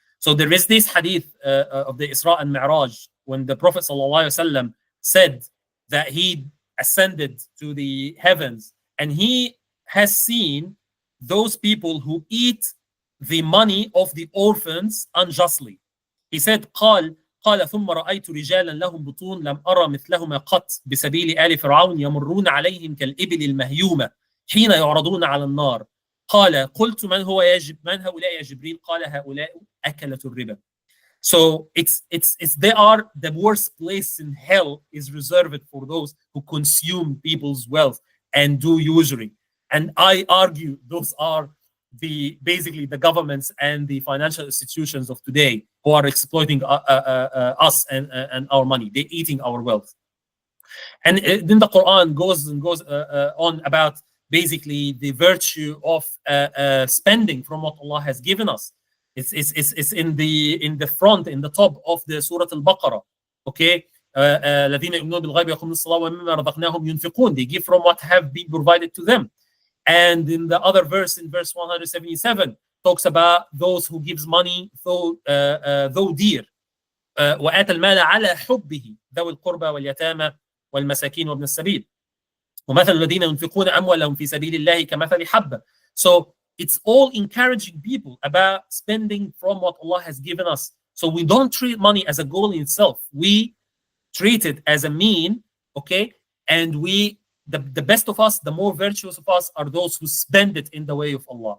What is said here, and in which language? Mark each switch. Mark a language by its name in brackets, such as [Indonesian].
[English] So there is this hadith of the Isra and Mi'raj, when the Prophet ﷺ said that he ascended to the heavens and he has seen those people who eat the money of the orphans unjustly. He said, [Arabic] قال ثم رأيت رجالا لهم بطون لم أرى مثلهما قط بسبيل آل فرعون يمرون عليهم كالإبل المهيومة حين يعرضون على النار. قال قلت من هؤلاء يا جبريل؟ قال هؤلاء أكلة الربا. [English] So they are the worst place in hell is reserved for those who consume people's wealth and do usury. And I argue those are basically the governments and the financial institutions of today who are exploiting us and our money. They're eating our wealth. And then the Quran goes on about basically the virtue of spending from what Allah has given us. It's in the front, in the top of the Surah Al-Baqarah. Okay. [Arabic] الذين يؤمنون بالغيب ويقيمون الصلاة ومما رزقناهم ينفقون. [English] They give from what have been provided to them. And in the other verse, in verse 177, talks about those who gives money though dear. [Arabic] وآتى المال على حبه ذوي القربى واليتامى والمساكين وابن السبيل. ومثل الذين ينفقون أموالهم في سبيل الله كمثل حبة. [English] So it's all encouraging people about spending from what Allah has given us. So we don't treat money as a goal in itself. We treat it as a mean, okay? And the best of us, the more virtuous of us are those who spend it in the way of Allah.